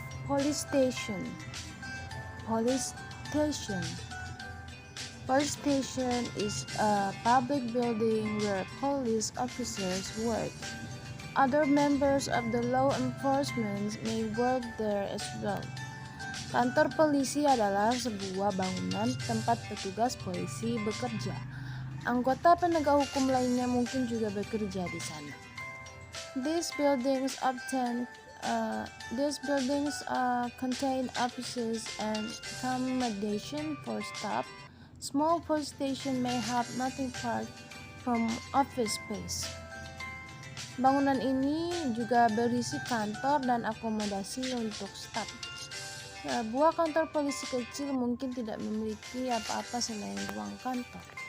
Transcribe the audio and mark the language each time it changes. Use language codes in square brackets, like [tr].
[en] Police station. Police station. Police station is a public building where police officers work. Other members of the law enforcement may work there as well. [id] Kantor polisi adalah sebuah bangunan tempat petugas polisi bekerja. Anggota penegak hukum lainnya mungkin juga bekerja di sana. [en] These buildings contain offices and accommodation for staff. Small police station may have nothing apart from office space. [id] Bangunan ini juga berisi kantor dan akomodasi untuk staf. Sebuah kantor polisi kecil mungkin tidak memiliki apa-apa selain ruang kantor.